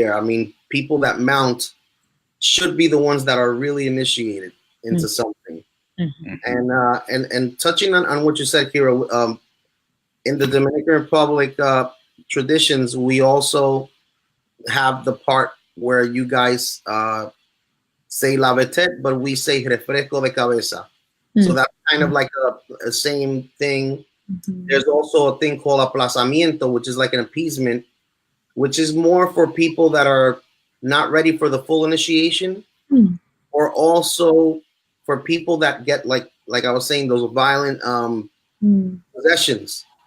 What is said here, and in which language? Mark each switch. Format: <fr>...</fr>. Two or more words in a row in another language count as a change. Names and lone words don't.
<en>I mean, people that mount should be the ones that are really initiated into something. And touching on what you said, Kira, in the Dominican Republic traditions, we also have the part where you guys say</en> <ht>la vetet,</ht> <en>but we say</en> <es>refresco de cabeza.</es> <en>So that's kind of like a same thing. There's also a thing called aplazamiento, which is like an appeasement, which is more for people that are not ready for the full initiation, or also for people that get like I was saying, those violent possessions.</en>